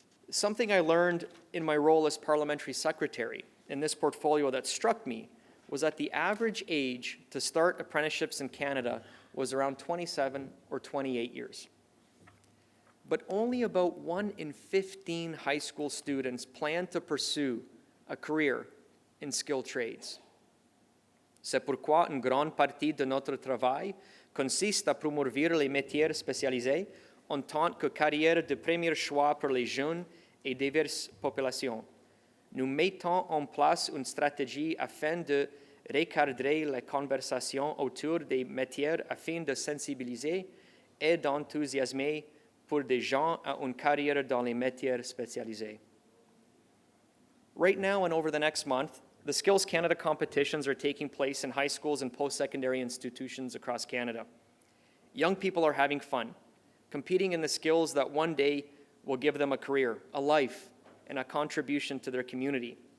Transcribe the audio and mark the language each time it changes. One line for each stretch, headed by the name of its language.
English: Something I learned in my role as parliamentary secretary in this portfolio that struck me was that the average age to start apprenticeships in Canada was around 27 or 28 years. But only about 1 in 15 high school students plan to pursue a career in skilled trades.
French: C'est pourquoi une grande partie de notre travail consiste à promouvoir les métiers spécialisés en tant que carrière de premier choix pour les jeunes et diverses populations. Nous mettons en place une stratégie afin de recadrer les conversations autour des métiers afin de sensibiliser et d'enthousiasmer pour des gens à une carrière dans les métiers spécialisés.
English: Right now and over the next month, the Skills Canada competitions are taking place in high schools and post-secondary institutions across Canada. Young people are having fun, competing in the skills that one day will give them a career, a life, and a contribution to their community.